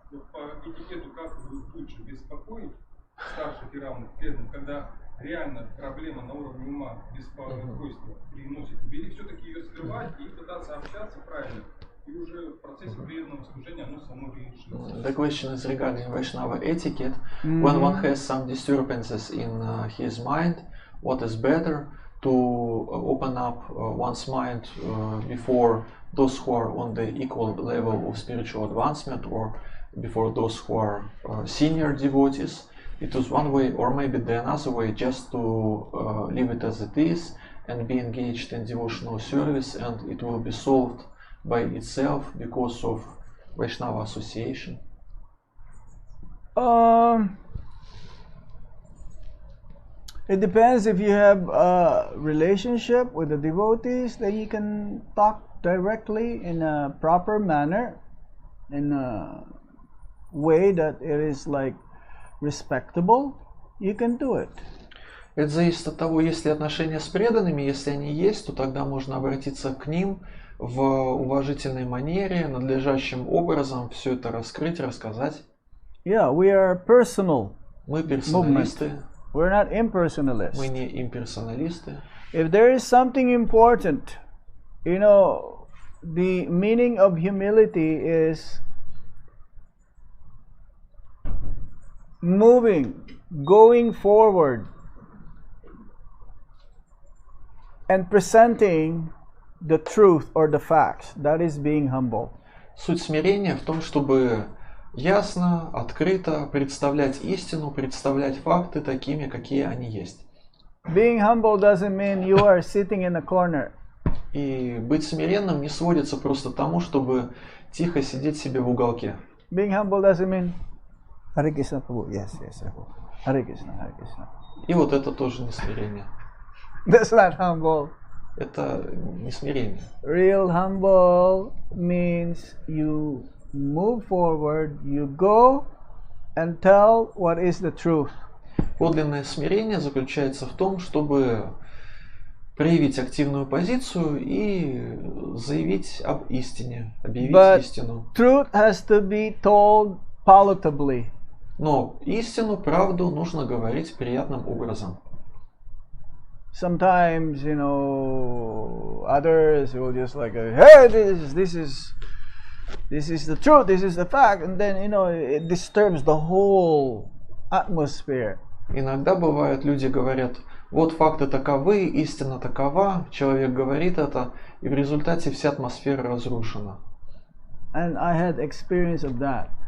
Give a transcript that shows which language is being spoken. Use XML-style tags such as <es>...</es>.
<ru>Вот по этикету как лучше беспокоить старших и равных преданных, когда реально проблема на уровне ума, беспокойства приносит, или все-таки ее скрывать и пытаться общаться правильно, и уже в процессе преданного служения оно само решится.</ru> <en>The question is regarding Vaishnava etiquette. When one has some disturbances in his mind, what is better to open up one's mind before those who are on the equal level of spiritual advancement or before those who are senior devotees? It is one way, or maybe the another way, just to leave it as it is and be engaged in devotional service, and it will be solved by itself because of Vaishnava association. It depends. If you have a relationship with the devotees, then you can talk directly in a proper manner, in a way that it is like respectable. You can do it.</en> <ru>Это зависит от того, есть ли отношения с преданными. Если они есть, то тогда можно обратиться к ним в уважительной манере, надлежащим образом все это раскрыть, рассказать.</ru> <en>Yeah, we are personal.</en> <ru>Мы персоналисты,</ru> <en>We're not impersonalists.</en> <ru>мы не имперсоналисты.</ru> <en>If there is something important, you know, the meaning of humility is moving, going forward, and presenting the truth or the facts. That is being humble.</en> <ru>Суть смирения в том, чтобы ясно, открыто представлять истину, представлять факты такими, какие они есть.</ru> <en>Being humble doesn't mean you are sitting in a corner.</en> <ru>И быть смиренным не сводится просто тому, чтобы тихо сидеть себе в уголке.</ru> <en>Being humble doesn't mean Hare Krishna Prabhu. Yes, Prabhu. Hare Krishna, Hare Krishna.</en> <ru>И вот это тоже не смирение.</ru> <en>That's not humble.</en> <ru>Это не смирение.</ru> <en>Real humble means you move forward, you go and tell what is the truth.</en> <ru>Подлинное смирение заключается в том, чтобы проявить активную позицию и заявить об истине, объявить</ru> <en>But</en> <ru>истину.</ru> <en>truth has to be told palatably.</en> <ru>Но истину, правду нужно говорить приятным образом.</ru> <en>Sometimes, you know, others will just like, hey, this is the truth, this is the fact, and then, you know, it disturbs the whole atmosphere.</en> <ru>Иногда бывает, люди говорят, вот факты таковы, истина такова, человек говорит это, и в результате вся атмосфера разрушена.</ru> <en>And I had experience of that.</en>